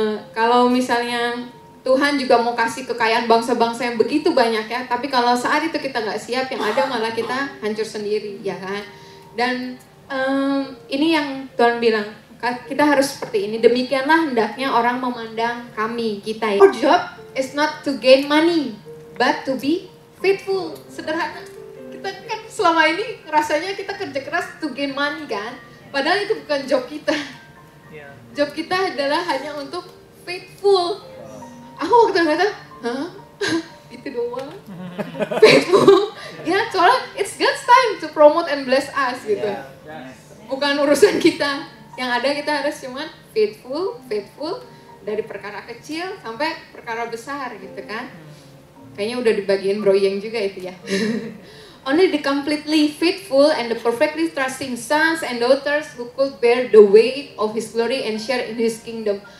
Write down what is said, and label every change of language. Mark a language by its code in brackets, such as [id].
[id] Kalau misalnya Tuhan juga mau kasih kekayaan bangsa-bangsa yang begitu banyak ya, tapi kalau saat itu kita nggak siap, yang ada malah kita hancur sendiri ya kan. Dan ini yang Tuhan bilang, kita harus seperti ini, demikianlah hendaknya orang memandang kami, kita ya. [en] Our job is not to gain money, but to be faithful. [id] Sederhana. Kita kan selama ini rasanya kita kerja keras [en] to gain money [id] kan, padahal itu bukan job kita. Job kita adalah hanya untuk faithful. Aku waktu kata, hah? Itu doang? Faithful? Ya, soalnya [en] it's God's time to promote and bless us [id] gitu. Bukan urusan kita. Yang ada kita harus cuman faithful dari perkara kecil sampai perkara besar gitu kan. Kayaknya udah dibagiin Bro Yeng juga itu ya. [en] Only the completely faithful and the perfectly trusting sons and daughters who could bear the weight of His glory and share in His kingdom.